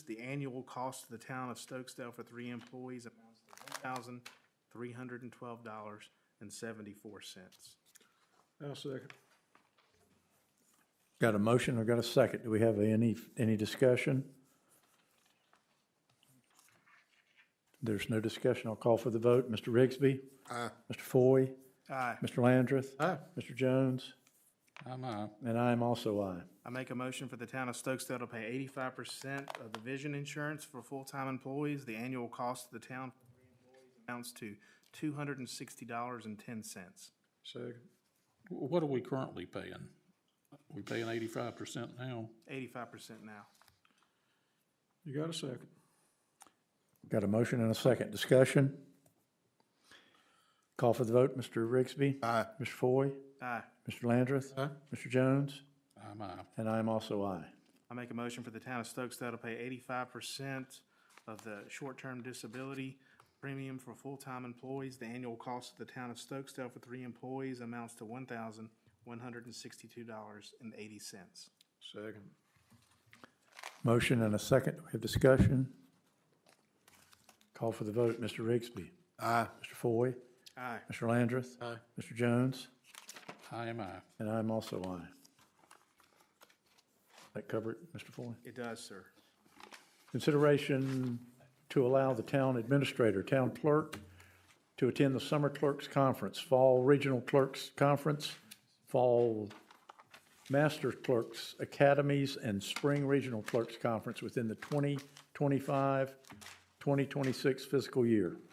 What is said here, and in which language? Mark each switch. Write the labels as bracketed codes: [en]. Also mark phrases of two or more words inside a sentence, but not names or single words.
[en] The annual cost of the town of Stokesdale for 3 employees amounts to $1,312.74. I'll second. Got a motion or got a second? Do we have any discussion? There's no discussion. I'll call for the vote. Mr. Rigsby? Aye. Mr. Foy? Aye. Mr. Landrith? Aye. Mr. Jones? I'm I. And I am also aye. I make a motion for the town of Stokesdale to pay 85% of the vision insurance for full-time employees. The annual cost of the town for 3 employees amounts to $260.10. Second. What are we currently paying? We paying 85% now? 85% now. You got a second? Got a motion and a second. Discussion? Call for the vote. Mr. Rigsby? Aye. Mr. Foy? Aye. Mr. Landrith? Aye. Mr. Jones? I'm I. And I am also aye. I make a motion for the town of Stokesdale to pay 85% of the short-term disability premium for full-time employees. The annual cost of the town of Stokesdale for 3 employees amounts to $1,162.80. Second. Motion and a second. Do we have discussion? Call for the vote. Mr. Rigsby? Aye. Mr. Foy? Aye. Mr. Landrith? Aye. Mr. Jones? I am I. And I am also aye. That cover it, Mr. Foy? It does, sir. Consideration to allow the town administrator, town clerk, to attend the Summer Clerks Conference, Fall Regional Clerks Conference, Fall Master Clerks Academies, and Spring Regional Clerks Conference within the 2025-2026 fiscal year.